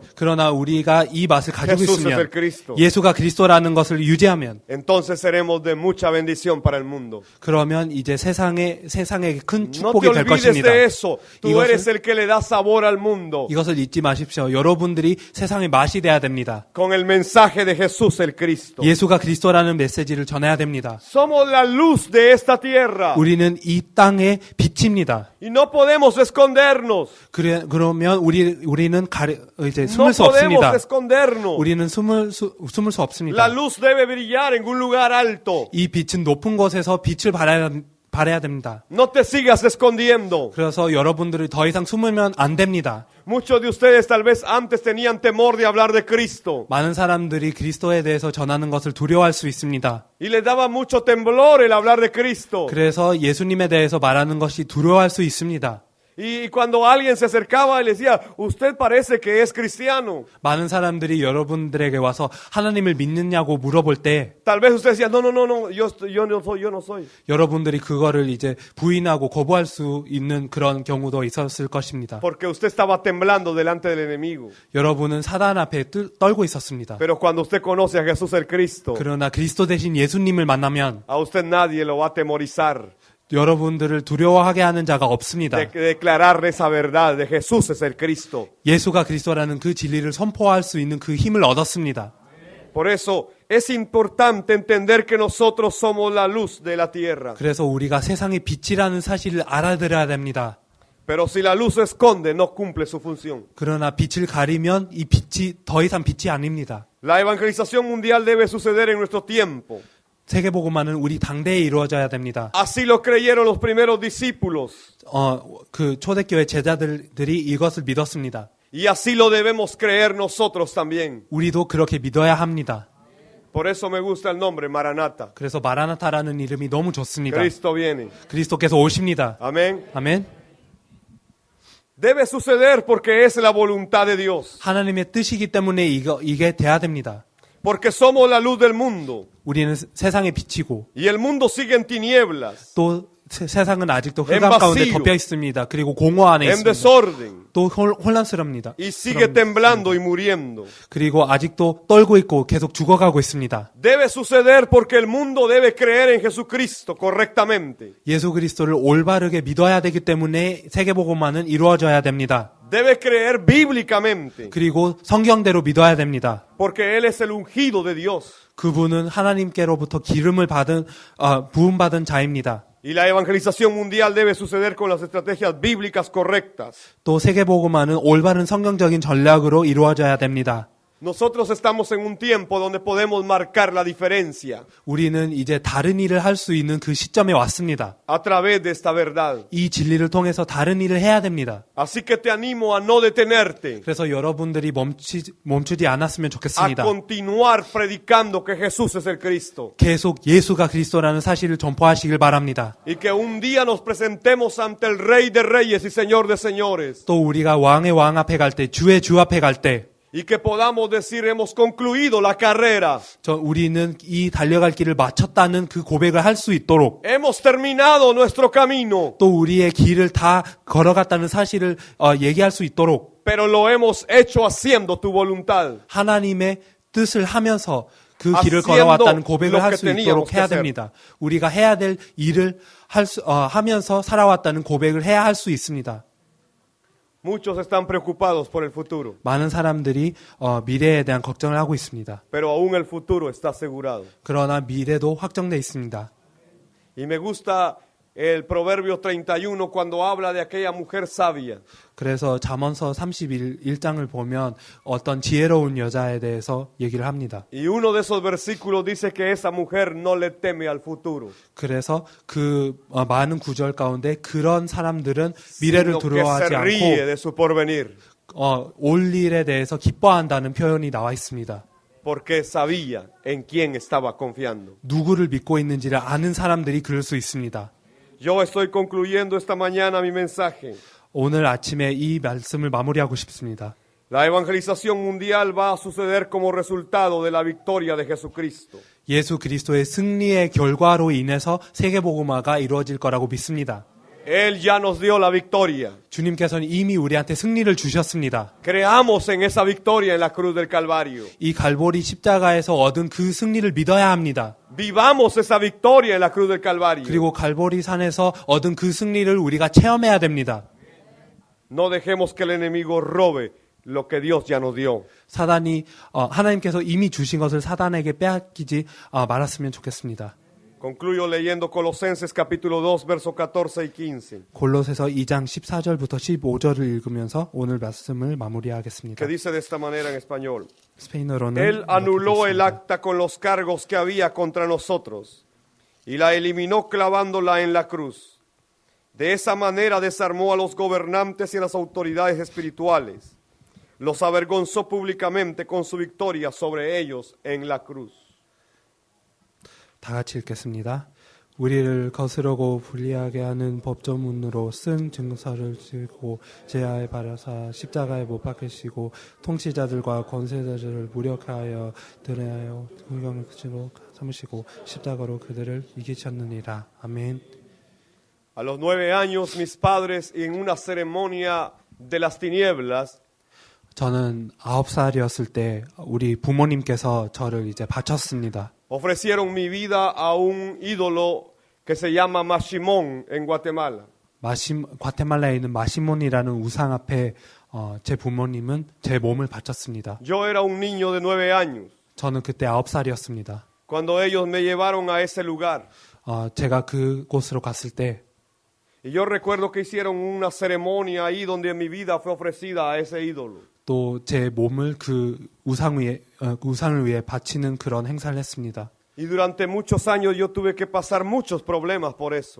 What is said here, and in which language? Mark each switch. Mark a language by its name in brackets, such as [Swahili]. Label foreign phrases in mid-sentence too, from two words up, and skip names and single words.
[Korean] 그러나 우리가 이 맛을 가지고 [Spanish] Jesús es el [Korean] 있으면 [Spanish] Cristo, [Korean] 예수가 그리스도라는 것을 유지하면 [Spanish] entonces seremos de mucha bendición para el mundo. [Korean] 그러면 이제 세상에 큰 [Spanish] No te [Korean] 축복이 될 [Spanish] olvides [Korean] 것입니다. [Spanish] de eso. Tú [Korean] 이것을- [Spanish] eres el que le da sabor al mundo [Korean] 이것을 잊지 마십시오. 여러분들이 세상의 맛이 돼야 됩니다. [Spanish] con el mensaje de Jesús el Cristo. [Korean] 예수가 그리스도라는 메시지를 전해야 됩니다. [Spanish] Somos la luz de esta tierra [Korean] 우리는 이 땅의 빛입니다. [Spanish] y no podemos escondernos. [Korean] 그러면 우리는 이제 [Spanish] No [Korean] 숨을 수 [Spanish] podemos [Korean] 없습니다. [Spanish] escondernos. [Korean] 우리는 숨을 수 [Spanish] La [Korean] 없습니다. [Spanish] luz debe brillar en un lugar alto. [Korean] 이 빛은 높은 곳에서 빛을 발해야 됩니다. [Spanish] No te sigas escondiendo. [Korean] 그래서 여러분들이 더 이상 숨으면 안 됩니다. [Spanish] Muchos de ustedes tal vez antes tenían temor de hablar de Cristo [Korean] 많은 사람들이 그리스도에 대해서 전하는 것을 두려워할 수 있습니다. [Spanish] y les daba mucho temblor el hablar de Cristo. [Korean] 그래서 예수님에 대해서 말하는 것이 두려워할 수 있습니다. [Spanish] Y cuando alguien se acercaba y le decía, usted parece que es cristiano. [Korean] 많은 사람들이 여러분들에게 와서 하나님을 믿느냐고 물어볼 때 [Spanish] Tal vez usted decía, no, yo no soy. [Korean] 여러분들이 그거를 이제 부인하고 거부할 수 있는 그런 경우도 있었을 것입니다. [Spanish] Porque usted estaba temblando delante del enemigo. [Korean] 여러분은 사단 앞에 떨고 있었습니다. [Spanish] Pero cuando usted conoce a Jesús el Cristo, [Korean] 그러나 그리스도 대신 예수님을 만나면 [Spanish] a usted nadie lo va a atemorizar [Korean] 여러분들을 두려워하게 하는 자가 없습니다. [Spanish] de declarar esa verdad de Jesús es el Cristo. [Korean] 예수가 그리스도라는 그 진리를 선포할 수 있는 그 힘을 얻었습니다. [Spanish] Por eso es importante entender que nosotros somos la luz de la tierra. [Korean] 그래서 우리가 세상의 빛이라는 사실을 알아들어야 됩니다. [Spanish] Pero si la luz se esconde, no cumple su función. [Korean] 그러나 빛을 가리면 이 빛이 더 이상 빛이 아닙니다. [Spanish] La evangelización mundial debe suceder en nuestro tiempo. [Korean] 세계복음화는 우리 당대에 이루어져야 됩니다. [Spanish] Así lo creyeron los primeros discípulos. [Korean] 그 초대교회 제자들이 이것을 믿었습니다. [Spanish] Y así lo debemos creer nosotros también. [Korean] 우리도 그렇게 믿어야 합니다. [Spanish] Por eso me gusta el nombre Maranata. [Korean] 그래서 마라나타라는 이름이 너무 좋습니다. [Spanish] Cristo viene. [Korean] 그리스도께서 오십니다. [Spanish] Amén. [Korean] 아멘. [Spanish] Debe suceder porque es la voluntad de Dios. [Korean] 하나님의 뜻이기 때문에 이게 돼야 됩니다. [Spanish] Porque somos la luz del mundo. [Korean] 우리는 세상의 빛이고 [Spanish] Y el mundo sigue en tinieblas, [Korean] 또 세상은 아직도 [Spanish] En [Korean] 흑암 가운데 [Spanish] vacío. [Korean] 덮여 있습니다. 그리고 공허 안에 [Spanish] en [Korean] 있습니다. [Spanish] desorden. [Korean] 또 혼란스럽니다. [Spanish] Y sigue temblando y muriendo. [Korean] 그리고 아직도 떨고 있고 계속 죽어가고 있습니다. [Spanish] Debe suceder porque el mundo debe creer en Jesucristo correctamente. [Korean] 예수 그리스도를 올바르게 믿어야 되기 때문에 세계복음화는 이루어져야 됩니다. [Spanish] Debe creer bíblicamente. [Korean] 그리고 성경대로 믿어야 됩니다. [Spanish] Porque Él es el ungido de Dios. [Korean] 그분은 하나님께로부터 기름을 부음받은 자입니다. [Spanish] Y la evangelización mundial debe suceder con las estrategias bíblicas correctas. [Korean] 또 세계복음화는 올바른 성경적인 전략으로 이루어져야 됩니다. [Spanish] Nosotros estamos en un tiempo donde podemos marcar la diferencia [Korean] 우리는 이제 다른 일을 할 수 있는 그 시점에 왔습니다. [Spanish] a través de esta verdad. [Korean] 이 진리를 통해서 다른 일을 해야 됩니다. [Spanish] Así que te animo a no detenerte, [Korean] 그래서 여러분들이 멈추지 않았으면 [Spanish] a [Korean] 좋겠습니다. [Spanish] continuar predicando que Jesús es el Cristo. [Korean] 계속 예수가 그리스도라는 사실을 전포하시길 바랍니다. [Spanish] Y que un día nos presentemos ante el Rey de Reyes y Señor de Señores. [Korean] 또 우리가 왕의 왕 앞에 갈 때, 주의 주 앞에 갈 때, [Spanish] Y que podamos decir, hemos concluido la carrera. [Korean] 우리는 이 달려갈 길을 마쳤다는 그 고백을 할 수 있도록, [Spanish] Hemos terminado nuestro camino, [Korean] 또 우리의 길을 다 걸어갔다는 사실을 얘기할 수 있도록, [Spanish] pero lo hemos hecho haciendo tu voluntad. [Korean] 하나님의 뜻을 하면서 그 길을 [Spanish] Haciendo [Korean] 걸어왔다는 고백을 [Spanish] lo [Korean] 할 [Spanish] que [Korean] 수 [Spanish] teníamos [Korean] 있도록 해야 [Spanish] que hacer. [Korean] 됩니다. 우리가 해야 될 일을 하면서 살아왔다는 고백을 해야 할 수 있습니다. [Spanish] Muchos están preocupados por el futuro, [Korean] 많은 사람들이 미래에 대한 걱정을 하고 있습니다. [Spanish] pero aún el futuro está asegurado. [Korean] 그러나 미래도 확정돼 있습니다. [Spanish] Y me gusta el Proverbio 31 cuando habla de aquella mujer sabia. [Korean] 그래서 잠언서 31장을 보면 어떤 지혜로운 여자에 대해서 얘기를 합니다. [Spanish] Y uno de esos versículos dice que esa mujer no le teme al futuro, [Korean] 그래서 그 많은 구절 가운데 그런 사람들은 미래를 [Spanish] sino que [Korean] 두려워하지 [Spanish] se ríe [Korean] 않고 [Spanish] de su porvenir, [Korean] 올 일에 대해서 기뻐한다는 표현이 나와 있습니다. [Spanish] porque sabía en quién estaba confiando. [Korean] 누구를 믿고 있는지를 아는 사람들이 그럴 수 있습니다. [Spanish] Yo estoy concluyendo esta mañana mi mensaje. [Korean] 오늘 아침에 이 말씀을 마무리하고 싶습니다. [Spanish] La evangelización mundial va a suceder como resultado de la victoria de Jesucristo. [Korean] 예수 그리스도의 승리의 결과로 인해서 세계복음화가 이루어질 거라고 믿습니다. [Spanish] Él ya nos dio la victoria. [Korean] 주님께서는 이미 우리한테 승리를 주셨습니다. [Spanish] Creamos en esa victoria en la cruz del Calvario. [Korean] 이 갈보리 십자가에서 얻은 그 승리를 믿어야 합니다. [Spanish] Vivamos esa victoria en la cruz del Calvario. [Korean] 그리고 갈보리 산에서 얻은 그 승리를 우리가 체험해야 됩니다. [Spanish] No dejemos que el enemigo robe lo que Dios ya nos dio. [Korean] 사단이 하나님께서 이미 주신 것을 사단에게 빼앗기지 말았으면 좋겠습니다. [Spanish] Concluyo leyendo Colosenses capítulo 2, versos 14 y 15. [Korean] 골로새서 2장 14절부터 15절을 읽으면서 오늘 말씀을 마무리하겠습니다. [Spanish] Que dice de esta manera en español. [Korean] 스페인어로는 [Spanish] Él anuló el [Korean] 이렇게 [Spanish] acta con los cargos que había contra nosotros y la eliminó clavándola en la cruz. De esa manera desarmó a los gobernantes y a las autoridades espirituales. Los avergonzó públicamente con su victoria sobre ellos en la cruz. [Korean] 다 같이 읽겠습니다. 우리를 거스르고 불리하게 하는 법조문으로 쓴 증서를 지고 제하에 바라사 십자가에 못 박히시고 통치자들과 권세자들을 무력하여 드러내어 공경을 그치로 삼으시고 십자가로 그들을 이기셨느니라. 아멘. [Spanish] A los 9 años, mis padres, en una ceremonia de las tinieblas, [Korean] 저는 9살이었을 때 우리 부모님께서 저를 이제 바쳤습니다. [Spanish] ofrecieron mi vida a un ídolo que se llama Mashimón en Guatemala. [Korean] 과테말라에 있는 마시몬이라는 우상 앞에 제 부모님은 제 몸을 바쳤습니다. [Spanish] Yo era un niño de 9 años [Korean] 저는 그때 9살이었습니다. [Spanish] cuando ellos me llevaron a ese lugar. [Korean] 제가 그곳으로 갔을 때 [Spanish] Y yo recuerdo que hicieron una ceremonia ahí donde mi vida fue ofrecida a ese ídolo. [Korean] 또 제 몸을 그 우상을 위해 바치는 그런 행사를 했습니다. [Spanish] Y durante muchos años yo tuve que pasar muchos problemas por eso.